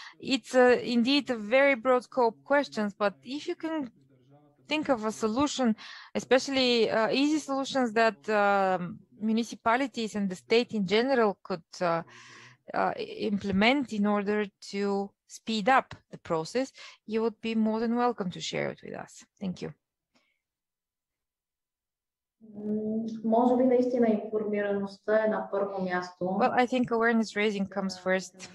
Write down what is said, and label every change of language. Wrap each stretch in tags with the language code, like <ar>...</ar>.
<en>It's indeed a very broad scope questions, but if you can think of a solution, especially easy solutions that municipalities and the state in general could implement in order to speed up the process, you would be more than welcome to share it with us. Thank you.</en> <bg>Може би наистина информираността е на първо място.</bg> <en>Well, I think awareness raising comes first.</en>